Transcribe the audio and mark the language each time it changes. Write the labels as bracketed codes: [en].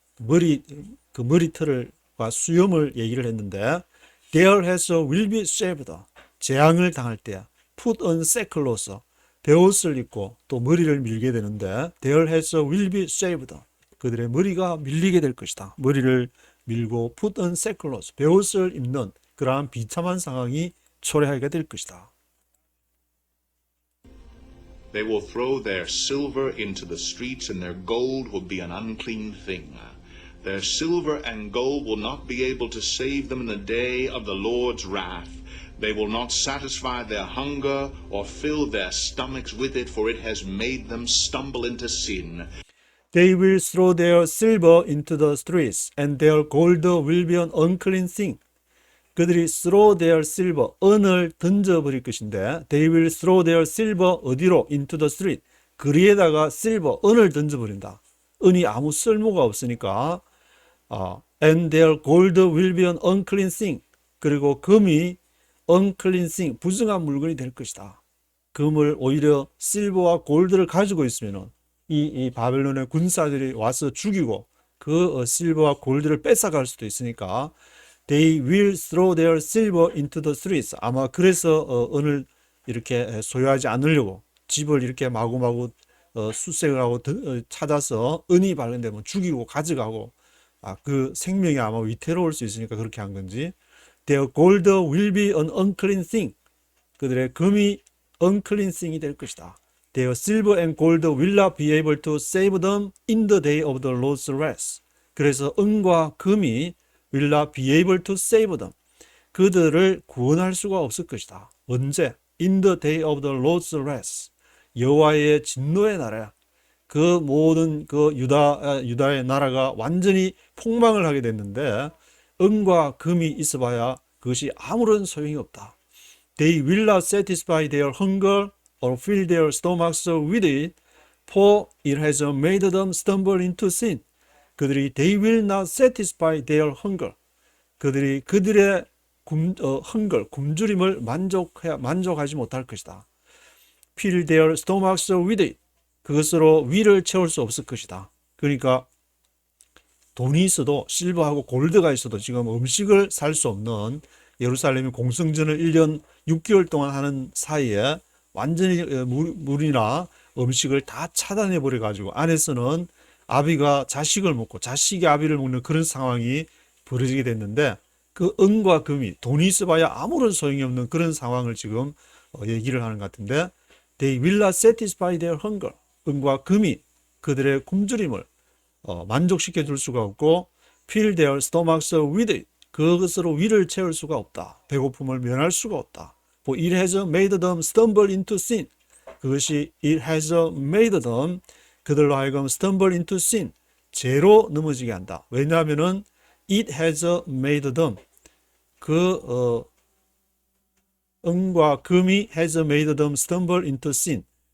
[ko] 그 머리털과 수염을 얘기를 했는데 [en] Their heads will be shaved. [ko] 재앙을 당할 때 [en] put on sackcloth. [ko] 베옷을 입고 또 머리를 밀게 되는데 [en] Their heads will be shaved. [ko] 그들의 머리가 밀리게 될 것이다. 머리를 밀고 [en] put on sackcloth. [ko] 베옷을 입는 그러한 비참한 상황이 초래하게 될 것이다. [en] They will throw their silver into the streets, and their gold will be an unclean thing. Their silver and gold will not be able to save them in the day of the Lord's wrath. They will not satisfy their hunger or fill their stomachs with it, for it has made them stumble into sin. They will throw their silver into the streets, and their gold will be an unclean thing. [ko] 그들이 [en] throw their silver, [ko] 은을 던져버릴 것인데 [en] they will throw their silver [ko] 어디로? [en] into the street. [ko] 거리에다가 silver, 은을 던져버린다. 은이 아무 쓸모가 없으니까 [en] and their gold will be an unclean thing. [ko] 그리고 금이 [en] unclean thing, [ko] 부정한 물건이 될 것이다. 금을 오히려 실버와 골드를 가지고 있으면 이 바벨론의 군사들이 와서 죽이고 그 실버와 골드를 뺏어갈 수도 있으니까 [en] They will throw their silver into the streets. [ko] 아마 그래서 은을 이렇게 소유하지 않으려고 집을 이렇게 마구마구 수색을 하고 찾아서 은이 발견되면 죽이고 가져가고 그 생명이 아마 위태로울 수 있으니까 그렇게 한 건지 [en] Their gold will be an unclean thing. [ko] 그들의 금이 [en] unclean thing [ko] 이 될 것이다. [en] Their silver and gold will not be able to save them in the day of the Lord's wrath. [ko] 그래서 은과 금이 [en] will not be able to save them. [ko] 그들을 구원할 수가 없을 것이다. 언제? [en] In the day of the Lord's wrath. [ko] 여호와의 진노의 날에 그 모든 유다의 나라가 완전히 폭망을 하게 됐는데 은과 금이 있어봐야 그것이 아무런 소용이 없다. [en] They will not satisfy their hunger or fill their stomachs with it, for it has made them stumble into sin. [ko] 그들이 [en] they will not satisfy their hunger. [ko] 그들이 그들의 hunger, 굶주림을 만족하지 못할 것이다. [en] Fill their stomachs with it. [ko] 그것으로 위를 채울 수 없을 것이다. 그러니까 돈이 있어도 실버하고 골드가 있어도 지금 음식을 살 수 없는 예루살렘이 공성전을 1년 6개월 동안 하는 사이에 완전히 물이나 음식을 다 차단해 버려 가지고 안에서는 아비가 자식을 먹고 자식이 아비를 먹는 그런 상황이 벌어지게 됐는데 그 은과 금이 돈이 있어봐야 아무런 소용이 없는 그런 상황을 지금 얘기를 하는 것 같은데 [en] They will not satisfy their hunger. [ko] 은과 금이 그들의 굶주림을 만족시켜 줄 수가 없고 [en] fill their stomachs with it. [ko] 그것으로 위를 채울 수가 없다. 배고픔을 면할 수가 없다. [en] For it has made them stumble into sin. [ko] 그것이 [en] it has made them [ko] 그들로 하여금 [en] stumble into sin. [ko] 죄로 넘어지게 한다. 왜냐하면은 [en] it has made them [ko] 은과 금이 [en] has made them stumble into sin.